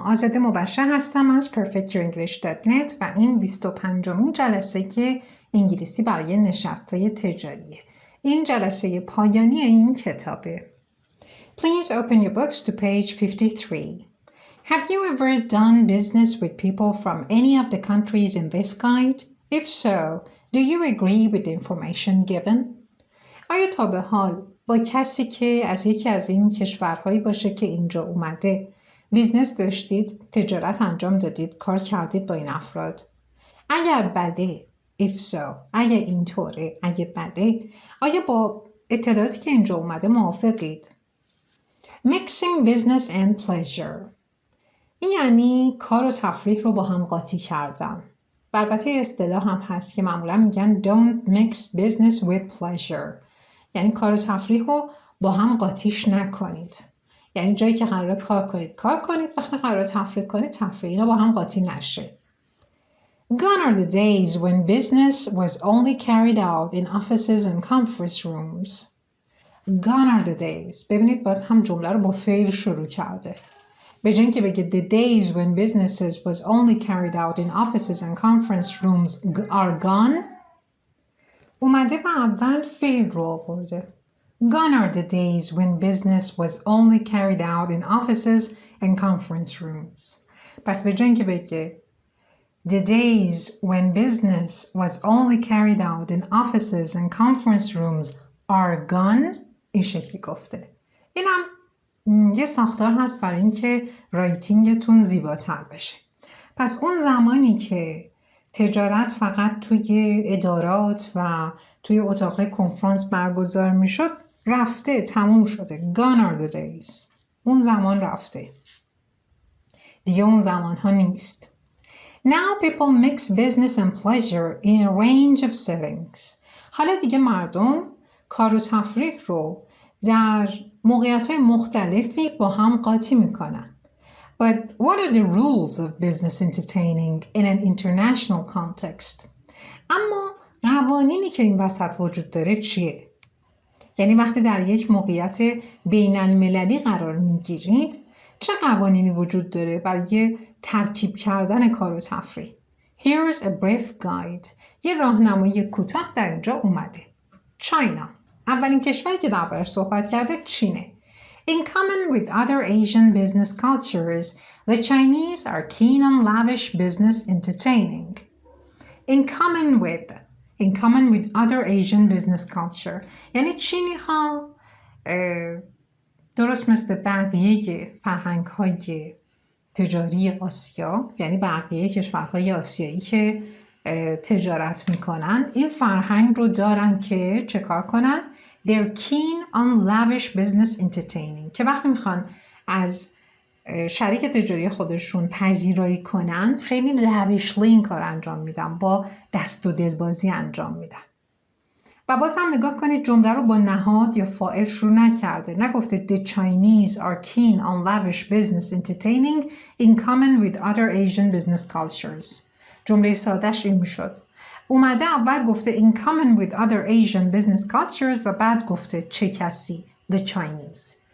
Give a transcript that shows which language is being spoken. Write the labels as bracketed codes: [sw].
[fa] آزاده مبشر هستم از perfectyorenglish.net و این 25مین جلسه انگلیسی برای نشست‌های تجاریه. این جلسه پایانی این کتابه. [en] Please open your books to page 53. Have you ever done business with people from any of the countries in this guide? If so, do you agree with the information given? [fa] آیا تا به حال با کسی که از یکی از این کشورهایی باشه که اینجا اومده بیزنس داشتید، تجارت انجام دادید، کار کردید با این افراد؟ اگر بله، if so، اگر اینطوره، اگر بله، آیا با اطلاعاتی که اینجا اومده موافقید؟ [en] Mixing business and pleasure، [fa] این یعنی کار و تفریح رو با هم قاطی کردن. البته اصطلاح هم هست که معمولا میگن [en] don't mix business with pleasure، [fa] یعنی کار و تفریح رو با هم قاطیش نکنید. یعنی جایی که قراره کار کنید، وقتی قراره تفریح کنید تفریح، اینا با هم قاطی نشه. [en] Gone are the days when business was only carried out in offices and conference rooms. Gone are the days. [fa] ببینید باز هم جمله رو با فعل شروع کرده. به جای اینکه بگه [en] the days when businesses was only carried out in offices and conference rooms are gone، [fa] اومده و اول فعل رو آورده. [en] Gone are the days when business was only carried out in offices and conference rooms. [fa] پس به جای اینکه بگه [en] the days when business was only carried out in offices and conference rooms are gone، [fa] این شکلی گفته. اینم یه ساختار هست برای اینکه رایتینگتون زیباتر بشه. پس اون زمانی که تجارت فقط توی ادارات و توی اتاق کنفرانس برگزار میشد رفته، تموم شده. [en] Gone are the days. [fa] اون زمان رفته. دیگه اون زمان ها نیست. [en] Now people mix business and pleasure in a range of settings. [fa] حالا دیگه مردم کار و تفریح رو در موقعیت‌های مختلفی با هم قاطی میکنن. [en] But what are the rules of business entertaining in an international context? [fa] اما قوانینی که این وسط وجود داره چیه؟ یعنی وقتی در یک موقعیت بین المللی قرار میگیرید چه قوانینی وجود داره برای ترکیب کردن کار و تفریح؟ [en] Here's a brief guide. [fa] یه راهنمایی کوتاه در اینجا اومده. چاینا، اولین کشوری که دربارش صحبت کرده چینه. [en] In common with other Asian business cultures, the Chinese are keen on lavish business entertaining. In common with other Asian business culture. [fa] یعنی چینی ها درست مثل بقیه فرهنگ های تجاری آسیا، یعنی بقیه کشورهای آسیایی که تجارت میکنن، این فرهنگ رو دارن که چه کار کنن؟ [en] They're keen on lavish business entertaining، [fa] که وقتی میخوان از شریک تجاری خودشون پذیرایی کنن خیلی لاویشلی این کار انجام میدن، با دست و دلبازی انجام میدن. و باز هم نگاه کنید جمله رو با نهاد یا فاعل شروع نکرده، نگفته [en] The Chinese are keen on lavish business entertaining in common with other Asian business cultures. [fa] جمله سادهش این میشد. اومده اول گفته [en] in common with other Asian business cultures [fa] و بعد گفته چه کسی؟ [en] The Chinese.